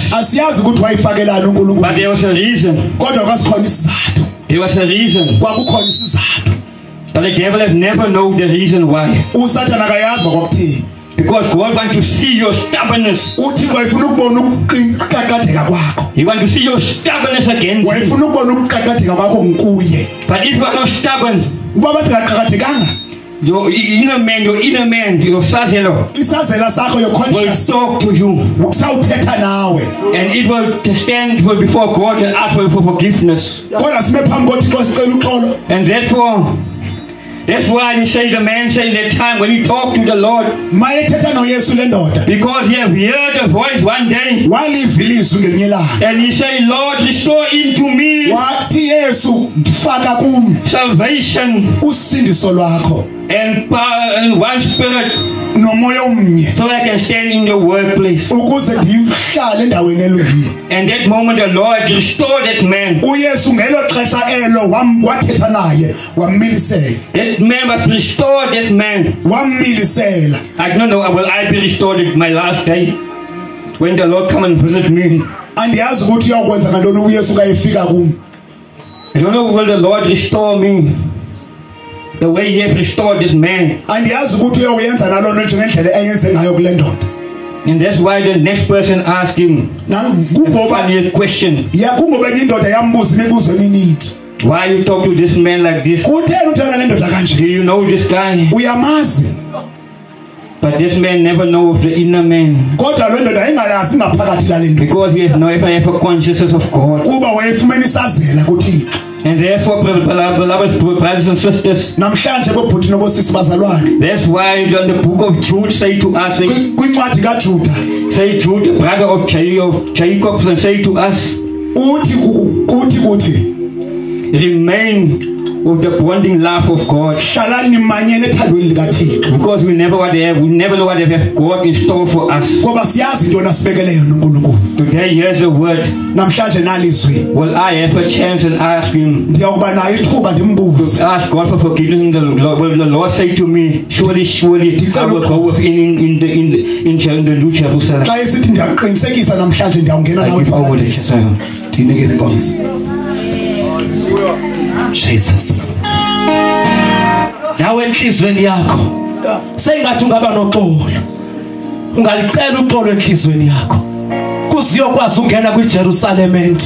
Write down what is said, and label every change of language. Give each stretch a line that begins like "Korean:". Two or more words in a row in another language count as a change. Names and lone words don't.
Xhosa: Asiyazi ukuthi wayifakelani
English: But
Xhosa: uNkulunkulu.
English: there was a reason.
Xhosa: Kodwa kwasikhona isizathu.
English: There was a reason.
Xhosa: Kwakukhona isizathu.
English: But the devil have never known the reason why.
Xhosa: uSathana akayazi kwakuthini.
English: Because God wants to see your stubbornness.
Xhosa: uThixo wayefuna ukubona ukuqaqatheka kwakho.
English: He wants to see your stubbornness against him.
Xhosa: Wayefuna ukubona ukuqaqatheka kwakho nguye.
English: But if you are not stubborn,
Xhosa: Uba basingaqaqathekanga,
English: your inner man, your sazelo
Xhosa: isazela sakho your
English: will conscious talk to you.
Xhosa: sawuthetha nawe.
English: And it will stand before God and ask for forgiveness.
Xhosa: Kodwa sime phambi koThixo sicela uxolo.
English: And therefore, that's why he said, the man said that time when he talked to the Lord,
Xhosa: Mayethetha noYesu le ndoda.
English: because he have heard a voice one day,
Xhosa: Waliva ilizwi ngelinye ilanga.
English: and he said, Lord, restore into me
Xhosa: Wathi Yesu faka kum
English: salvation
Xhosa: usindiso lwakho
English: and power and one spirit,
Xhosa: nomoya omnye
English: so I can stand in the workplace.
Xhosa: ukuze ndihlale endaweni elungile.
English: And that moment the Lord restored that man.
Xhosa: uYesu ngelo xesha elo wathetha naye wammilisela.
English: That man was restored, that man.
Xhosa: Wammilisela.
English: I don't know, will I be restored at my last day? When the Lord come and visit me.
Xhosa: Andiyazi ukuthi uyakwenza ngantoni uYesu kayefika kum.
English: I don't know, will the Lord restore me the way he has restored that man.
Xhosa: Andiyazi ukuthi uyoyenza nalona njengendlela eyenze ngayo kule ndoda.
English: And that's why the next person asked him a
Xhosa: Kungoba
English: funny question.
Xhosa: kungoba enye indoda yambuza imibuzo emininzi.
English: Why you talk to this man like this?
Xhosa: Kutheni uthanda le ndoda kanje?
English: Do you know this guy?
Xhosa: Uyamazi.
English: But this man never knows the inner man.
Xhosa: Kodwa lo ndoda engalazi ngaphakathi lale ndoda.
English: Because we have never have a consciousness of God.
Xhosa: Kuba wayefumene isazela kuThixo.
English: And therefore, beloved brothers and sisters,
Xhosa: Namhlanje bobhuti nobosisi bazalwane.
English: that's why the book of Jude say to us,
Xhosa: Kwincwadi kaJuda
English: say Jude, brother of Jacob, and say to us,
Xhosa: uthi
English: remain with the bonding love of God.
Xhosa: hlalani nimanyene ethandweni likaThixo.
English: Because we never know what they have God in store for us.
Xhosa: Ngoba siyazi into nasibekele yona uNkulunkulu.
English: Today, here's the word.
Xhosa: Namhlanje nalizwi.
English: Will I have a chance and ask him?
Xhosa: Ndiyakuba nayo ithuba ndimbuze.
English: Ask God for forgiveness. Will the Lord say to me, surely, I will go within in the New Jerusalem.
Xhosa: Xa isithi ndiyaqinisekisa namhlanje ndiyawungena
English: I
Xhosa: nawe
English: give over this. paradise.
Xhosa: Ndinikele inkonzo. Jesus. Nawe enhlizweni yakho sengathi ungaba noxolo. Ungalicela uxolo enhlizweni yakho. Kuziyokwazi ungena kwiJerusalem entsha.